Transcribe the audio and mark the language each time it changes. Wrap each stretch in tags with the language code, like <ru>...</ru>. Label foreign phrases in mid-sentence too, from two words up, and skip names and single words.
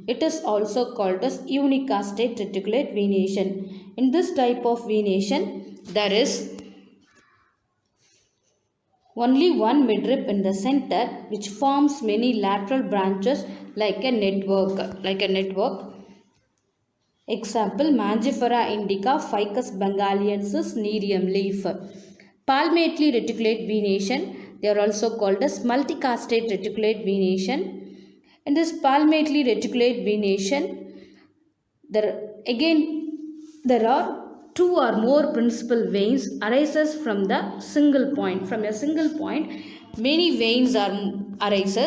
<en>It is also called as unicastate reticulate venation. In this type of venation, there is only one midrib in the center which forms many lateral branches like a network. Example, Mangifera indica, Ficus bengaliensis, nerium leaf. Palmately reticulate venation, they are also called as multicastate reticulate venation. In this palmately reticulate venation, there are two or more principal veins arises from the single point. From a single point, many veins arises.</en>